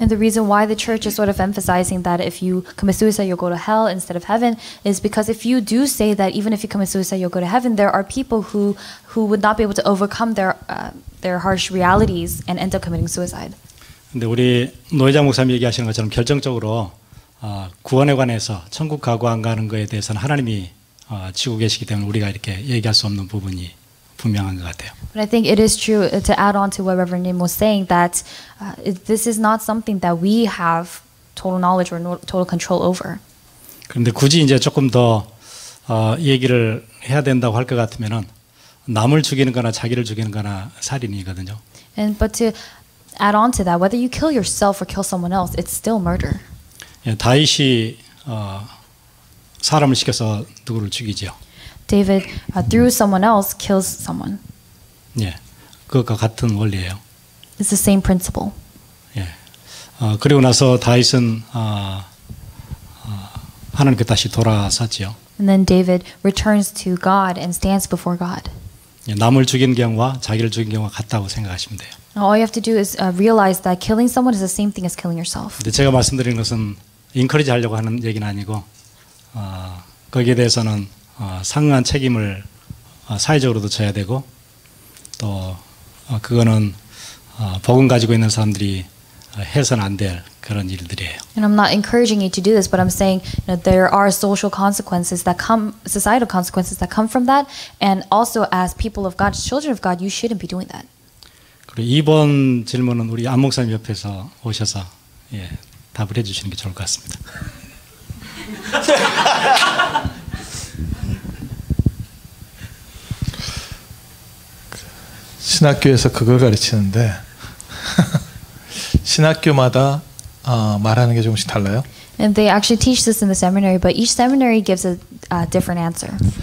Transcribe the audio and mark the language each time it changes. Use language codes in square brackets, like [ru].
[en] And the reason why the church is sort of emphasizing that if you commit suicide you'll go to hell instead of heaven is because if you do say that even if you commit suicide you'll go to heaven, there are people who would not be able to overcome their harsh realities and end up committing suicide. [ko] 근데 우리 노회장 목사님 얘기하시는 것처럼 결정적으로 구원에 관해서 천국 가고 안 가는 거에 대해서는 하나님이 지고 계시기 때문에 우리가 이렇게 얘기할 수 없는 부분이 분명한 것 같아요. [en] But I think it is true to add on to what Reverend Nim was saying that this is not something that we have total knowledge or total control over. [ko] 그런데 굳이 이제 조금 더 얘기를 해야 된다고 할 것 같으면은 남을 죽이는 거나 자기를 죽이는 거나 살인이거든요. [en] And but to add on to that, whether you kill yourself or kill someone else, it's still murder. [ko] 예, 다윗이 사람을 시켜서 누구를 죽이죠. [en] David, through someone else, kills someone. [ko] 예, 그것과 같은 원리예요. [en] It's the same principle. [ko] 예, 그리고 나서 다윗은 하나님께 다시 돌아섰지요. [en] And then David returns to God and stands before God. [ko] 예, 남을 죽인 경우와 자기를 죽인 경우가 같다고 생각하시면 돼요. [en] Now, all you have to do is realize that killing someone is the same thing as killing yourself. [ko] 근데 제가 말씀드린 것은 인커리지 하려고 하는 얘기는 아니고 거기에 대해서는 상응한 책임을 사회적으로도 져야 되고 또 그거는 복음 가지고 있는 사람들이 해서는 안 될 그런 일들이에요. [en] And I'm not encouraging you to do this, but I'm saying there are social consequences that come, societal consequences that come from that, and also as people of God, children of God, you shouldn't be doing that. [ko] 그리고 2번 질문은 우리 안 목사님 옆에서 오셔서 답을 해주시는 게 좋을 것 같습니다. 신학교에서 그걸 가르치는데 신학교마다 말하는 게 조금씩 달라요. [en] And they actually teach this in the seminary, but each seminary gives a different answer.